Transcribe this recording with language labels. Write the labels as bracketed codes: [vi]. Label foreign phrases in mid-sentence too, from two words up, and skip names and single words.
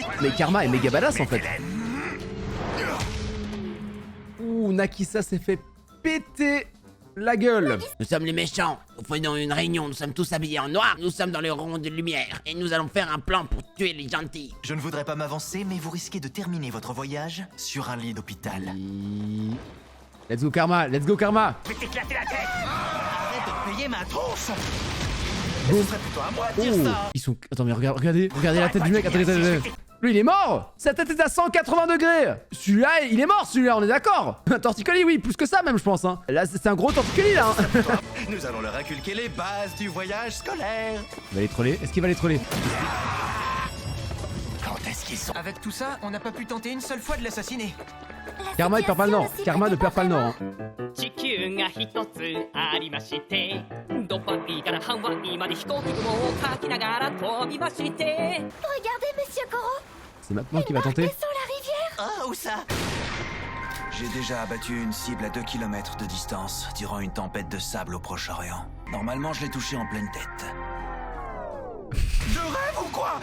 [fr] Mais Karma est méga badass en fait. Ouh, Nakisa s'est fait péter la gueule. Nous sommes les méchants. Nous faisons une réunion, nous sommes tous habillés en noir, nous sommes dans le rond de lumière et nous allons faire un plan pour tuer les gentils. Je ne voudrais pas m'avancer, mais vous risquez de terminer votre voyage sur un lit d'hôpital. [en] Let's go Karma, let's go Karma. [fr] Je vais t'éclater la tête. Arrête de payer ma tronche. Bon. Ce serait plutôt à moi de dire Oh, ça. ils sont... Attends mais regardez la tête du mec, attendez. Lui il est mort. Sa tête est à 180 degrés. Celui-là, il est mort celui-là, on est d'accord. Un torticolis, oui, plus que ça même je pense hein. Là c'est un gros torticolis là hein. Nous allons leur inculquer les bases du voyage scolaire. Il va les troller, est-ce qu'il va les troller? Quand est-ce qu'ils sont... Avec tout ça, on n'a pas pu tenter une seule fois de l'assassiner. Karma il perd pas le nord, Karma ne perd pas le nord hein. [ja] 地球が一つありましてドパピーからハワイまで飛行機雲をかきながら飛びまして [fr] Regardez, Monsieur Koro, C'est maintenant qu'il va tenter. sur la rivière. Ah, où ça? J'ai déjà abattu une cible à 2 km de distance durant une tempête de sable au Proche-Orient. Normalement, je l'ai touché en pleine tête. De rêve ou quoi?